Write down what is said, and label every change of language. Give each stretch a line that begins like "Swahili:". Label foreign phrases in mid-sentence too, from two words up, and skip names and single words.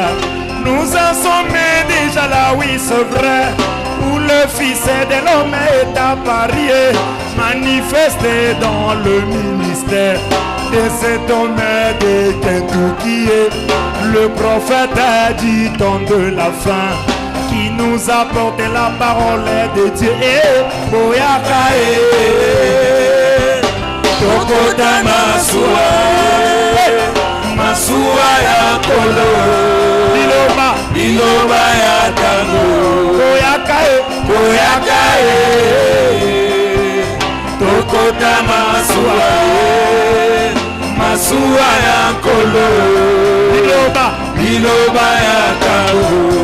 French: Nous en sommes déjà là, oui c'est vrai, où le Fils de l'homme est apparu, manifesté dans le ministère de cet homme de Kentucky, le prophète du temps de la fin, qui nous apporte la parole de Dieu.
Lingala: Boyakae tokota masua masua ya kolo liloba ya tango boyakae boyakae tokota masua masua ya kolo liloba ya tango.